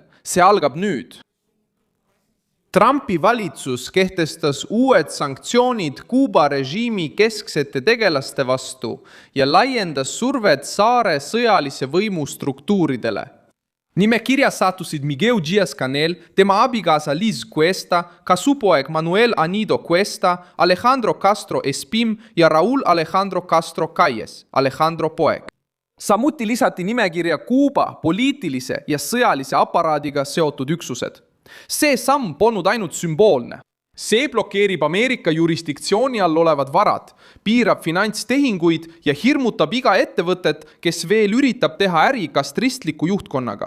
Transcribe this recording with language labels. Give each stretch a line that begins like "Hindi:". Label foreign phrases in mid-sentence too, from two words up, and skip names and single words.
Estonian: See algab nüüd. Trumpi valitsus kehtestas uued sanktsioonid Kuuba režiimi kesksete tegelaste vastu ja laiendas survet saare sõjalise võimu struktuuridele. Nimekirjas sattusid Miguel Diaz-Canel, tema abikaasa Liz Cuesta, ka supoeg Manuel Anido Cuesta, Alejandro Castro Espim ja Raul Alejandro Castro Calles, Alejandro poeg. Samuti lisati nimekirja Kuuba poliitilise ja sõjalise aparaadiga seotud üksused. See samm polnud ainult sümboolne. See blokeerib Ameerika jurisdiktsiooni all olevad varad, piirab finantstehinguid ja hirmutab iga ettevõtet, kes veel üritab teha äri kastristliku juhtkonnaga.